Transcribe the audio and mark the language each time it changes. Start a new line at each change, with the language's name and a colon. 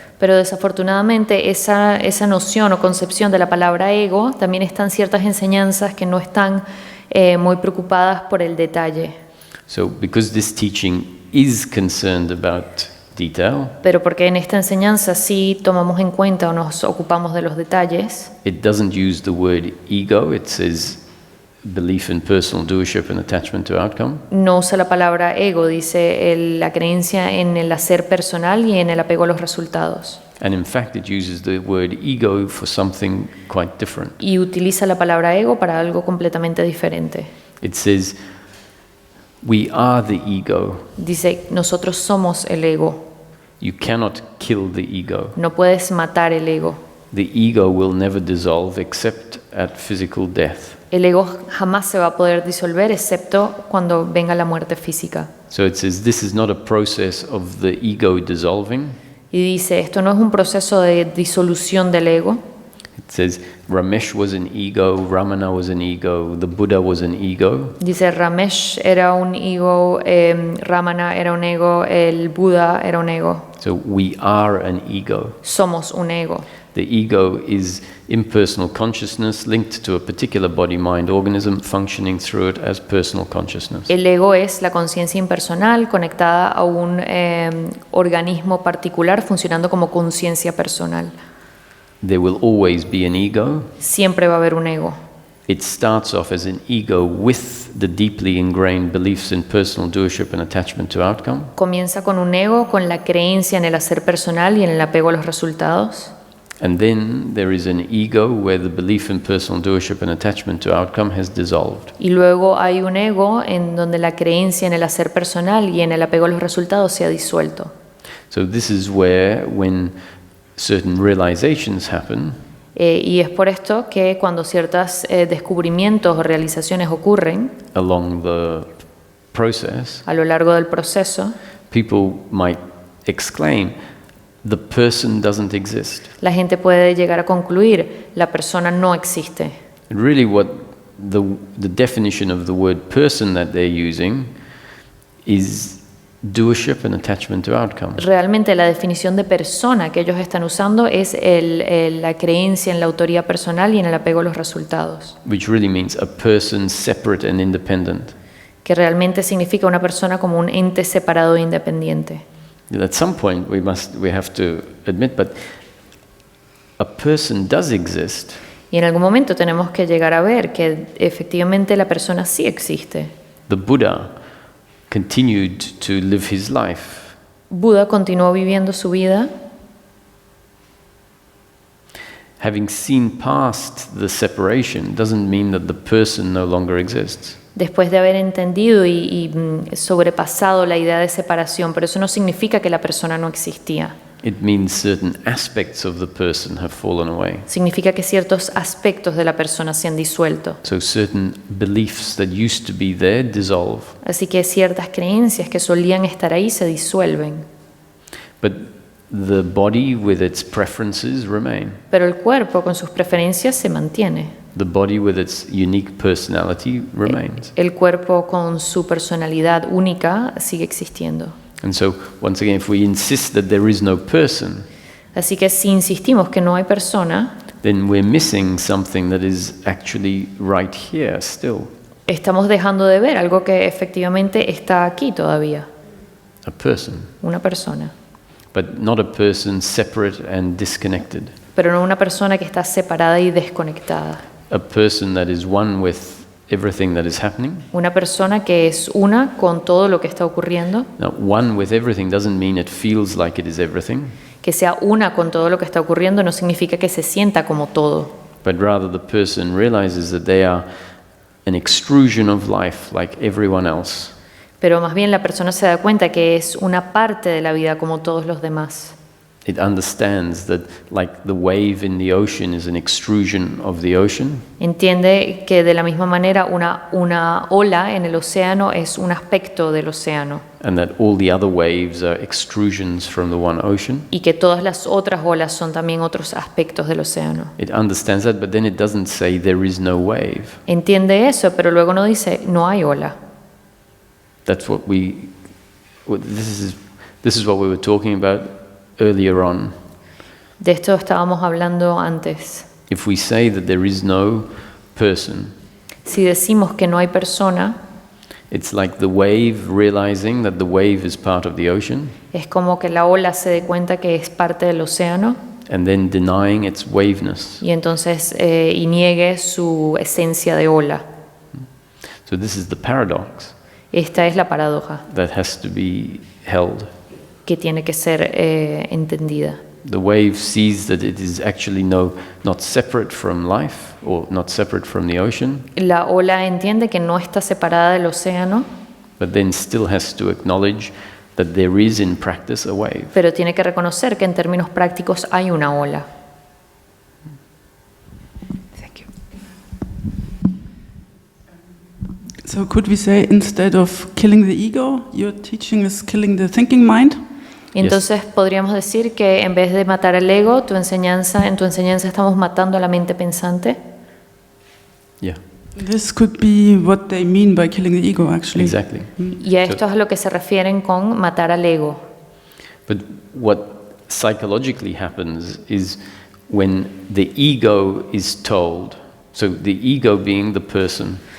Spanish: Pero desafortunadamente esa noción o concepción de la palabra ego también están ciertas enseñanzas que no están muy preocupadas por el detalle.
English: So because this teaching is concerned about detail,
Spanish: Pero porque en esta enseñanza sí tomamos en cuenta o nos ocupamos de los detalles,
English: it doesn't use the word ego, it says belief in personal doership and attachment to outcome.
Spanish: no usa la palabra ego, dice la creencia en el hacer personal y en el apego a los resultados.
English: And in fact, it uses the word ego for something quite different.
Spanish: Y utiliza la palabra ego para algo completamente diferente.
English: It says, we are the ego.
Spanish: Dice, nosotros somos el ego.
English: You cannot kill the ego.
Spanish: No puedes matar el ego.
English: The ego will never dissolve except at physical death.
Spanish: El ego jamás se va a poder disolver excepto cuando venga la muerte física.
English: So it says this is not a process of the ego dissolving.
Spanish: Y dice, esto no es un proceso de disolución del ego.
English: It says Ramesh was an ego, Ramana was an ego, the Buddha was an ego.
Spanish: Dice, Ramesh era un ego, Ramana era un ego, el Buda era un ego.
English: So we are an ego.
Spanish: Somos un ego.
English: The ego is impersonal consciousness linked to a particular body-mind organism functioning through it as personal consciousness.
Spanish: El ego es la conciencia impersonal conectada a un organismo particular funcionando como conciencia personal.
English: There will always be an ego.
Spanish: Siempre va a haber un ego.
English: It starts off as an ego with the deeply ingrained beliefs in personal doership and attachment to outcome.
Spanish: Comienza con un ego, con la creencia en el hacer personal y en el apego a los resultados.
English: And then there is an ego where the belief in personal doership and attachment to outcome has dissolved.
Spanish: Y luego hay un ego en donde la creencia en el hacer personal y en el apego a los resultados se ha disuelto.
English: So this is where, when certain realizations happen,
Spanish: Y es por esto que cuando ciertos descubrimientos o realizaciones ocurren
English: along the process,
Spanish: a lo largo del proceso,
English: people might exclaim, the person doesn't exist.
Spanish: la gente puede llegar a concluir, la persona no existe.
English: And really what the definition of the word person that they're using is doership and attachment to outcome.
Spanish: Realmente la definición de persona que ellos están usando es la creencia en la autoría personal y en el apego a los resultados,
English: Which really means a person separate and independent.
Spanish: que realmente significa una persona como un ente separado e independiente.
English: At some point we have to admit, but a person does exist.
Spanish: Y en algún momento tenemos que llegar a ver que efectivamente la persona sí existe.
English: The Buddha continued to live his life.
Spanish: Buda continuó viviendo su vida
English: Having seen past the separation doesn't mean that the person no longer exists.
Spanish: después de haber entendido y sobrepasado la idea de separación, pero eso no significa que la persona no existía.
English: It means certain aspects of the person have fallen away.
Spanish: Significa que ciertos aspectos de la persona se han disuelto.
English: So certain beliefs that used to be there dissolve.
Spanish: Así que ciertas creencias que solían estar ahí se disuelven.
English: But the body with its preferences remain.
Spanish: Pero el cuerpo con sus preferencias se mantiene.
English: The body with its unique personality remains.
Spanish: El cuerpo con su personalidad única sigue existiendo.
English: And so, once again, if we insist that there is no person,
Spanish: Así que si insistimos que no hay persona,
English: then we're missing something that is actually right here still.
Spanish: estamos dejando de ver algo que efectivamente está aquí todavía,
English: A person.
Spanish: una persona.
English: But not a person separate and disconnected.
Spanish: Pero no una persona que está separada y desconectada.
English: A person that is one with everything that is happening.
Spanish: Una persona que es una con todo lo que está ocurriendo,
English: Now, one with everything doesn't mean it feels like it is everything,
Spanish: que sea una con todo lo que está ocurriendo no significa que se sienta como todo,
English: but rather the person realizes that they are an extrusion of life like everyone else.
Spanish: pero más bien la persona se da cuenta que es una parte de la vida como todos los demás.
English: It understands that, like the wave in the ocean is an extrusion of the ocean,
Spanish: Entiende que de la misma manera una ola en el océano es un aspecto del océano
English: and that all the other waves are extrusions from the one ocean.
Spanish: y que todas las otras olas son también otros aspectos del océano.
English: It understands that, but then it doesn't say there is no wave.
Spanish: Entiende eso, pero luego no dice no hay ola.
English: That's what this is what we were talking about earlier on.
Spanish: De esto estábamos hablando antes.
English: If we say that there is no person,
Spanish: Si decimos que no hay persona,
English: it's like the wave realizing that the wave is part of the ocean
Spanish: es como que la ola se dé cuenta que es parte del océano
English: and then denying its waveness.
Spanish: y entonces y niegue su esencia de ola.
English: So this is the paradox
Spanish: Esta es la paradoja
English: that has to be held.
Spanish: que tiene que ser entendida.
English: The wave sees that it is actually not separate from life or not separate from the ocean,
Spanish: La ola entiende que no está separada del océano,
English: but then still has to acknowledge that there is in practice a wave.
Spanish: pero tiene que reconocer que en términos prácticos hay una ola.
English: Thank you. So could we say instead of killing the ego, your teaching is killing the thinking mind?
Spanish: Y entonces podríamos decir que en vez de matar al ego, en tu enseñanza estamos matando a la mente pensante.
English: Yeah, This could be what they mean by killing the ego, actually. exactly.
Spanish: Y a esto es a lo que se refieren con matar al ego.
English: But what psychologically happens is when the ego is told, so the ego being the person,